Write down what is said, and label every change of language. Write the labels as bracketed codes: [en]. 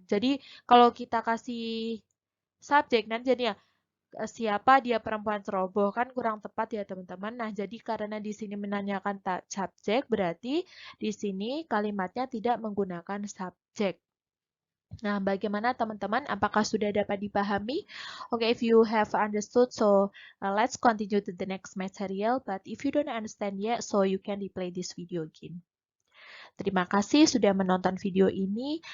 [id] Jadi kalau kita kasih subjek nanti jadinya siapa dia perempuan ceroboh kan kurang tepat ya teman-teman. Nah, jadi karena di sini menanyakan subjek berarti di sini kalimatnya tidak menggunakan subjek. Nah, bagaimana teman-teman? Apakah sudah dapat dipahami? [en] Okay, if you have understood, so let's continue to the next material. But if you don't understand yet, so you can replay this video again. [id] Terima kasih sudah menonton video ini.